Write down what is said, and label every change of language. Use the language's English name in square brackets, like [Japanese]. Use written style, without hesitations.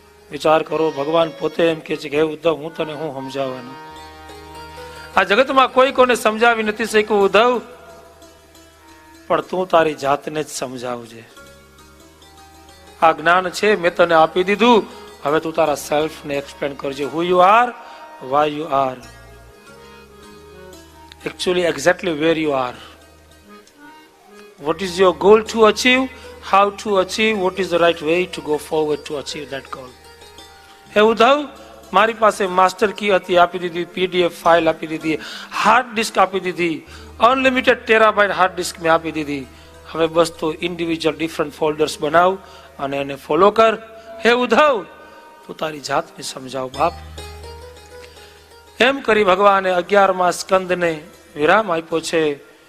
[Gujarati] વિચાર કરો, ભગવાન પોતે એમ કે છે કે હે ઉદ્ધવ, હું તને હું સમજાવવાનું? આ જગતમાં કોઈ કોને સમજાવી નથી શક્યું ઉદ્ધવ, પણ તું તારી જાતને જ સમજાવજે. આ જ્ઞાન છે મેં તને આપી દીધું, હવે તું તારા સેલ્ફ ને એક્સપ્લેન કરજે. [English] Who you are, why you are, actually exactly where you are, what is your goal to achieve, how to achieve, what is the right way to go forward to achieve that goal. [Gujarati] હે ઉદ્ધવ, મારી પાસે master કી હતી, આપી દીધી, PDF file આપી દીધી, hard disk આપી દીધી, અનલિમિટેડ ટેરાબાઇટ હાર્ડ ડિસ્ક મેં આપી દીધી. હવે બસ તો ઇન્ડિવિજ્યુઅલ ડિફરન્ટ ફોલ્ડર્સ બનાવ અને એને ફોલો કર. હે ઉદ્ધવ, તું તારી જાતને સમજાવ બાપ. એમ કરી ભગવાને 11મા સ્કંદને વિરામ આપ્યો છે.